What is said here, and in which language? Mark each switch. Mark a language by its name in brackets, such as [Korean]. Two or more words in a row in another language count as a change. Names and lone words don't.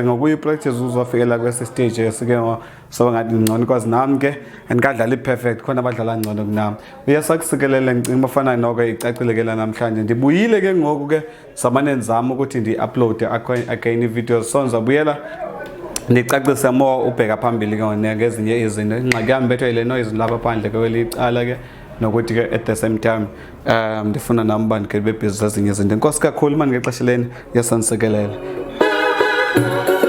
[Xhosa] ngokuyipractice uzofikela kwesi stage esike so ngathi ngcono because nami ke andikadlala i-perfect khona abadlala ngcono kunami uyasakusikelela ngicimba bafana noko icacile ke la namhlanje ndibuyile ke ngoku ke zamane nzama ukuthi ndi- [English] upload again [Xhosa] i-videos so ndizabuyela ndicacise more ubheka phambili ke ngezinye izinto ingxaki yami bethwe yile noise lapha phandle ke welicala ke nokuthi ke [English] at the same time [Xhosa] ndifuna nami uba ndikhe bebhizi zezinye izinto enkosi kakhulu mani ngexesha leni yasansekelela